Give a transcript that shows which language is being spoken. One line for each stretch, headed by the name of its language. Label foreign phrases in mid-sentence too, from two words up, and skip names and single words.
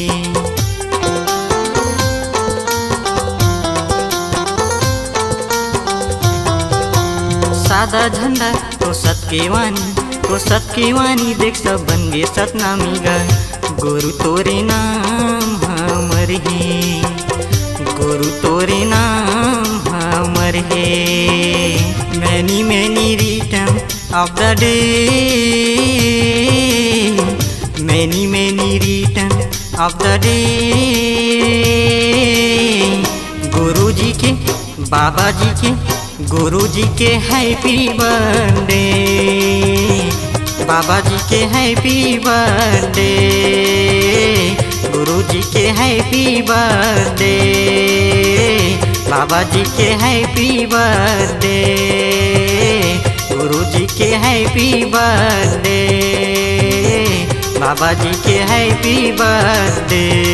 Chhattisgarhi: सादा झंडा तोर सत के वानी देख सब बन गे सतनामी गा। गुरु तोरे नाम हमर हे। गुरु तोरे नाम अमर है।
English: Many many return of the day, many many return of the day.
Chhattisgarhi: गुरु जी के बाबा जी के गुरु जी के
English: happy birthday,
Chhattisgarhi: बाबा जी के
English: happy birthday,
Chhattisgarhi: गुरु जी के
English: happy birthday,
Chhattisgarhi: बाबा जी के
English: happy birthday,
Chhattisgarhi: गुरु जी के
English: happy birthday,
Chhattisgarhi: बाबा जी के
English: happy birthday.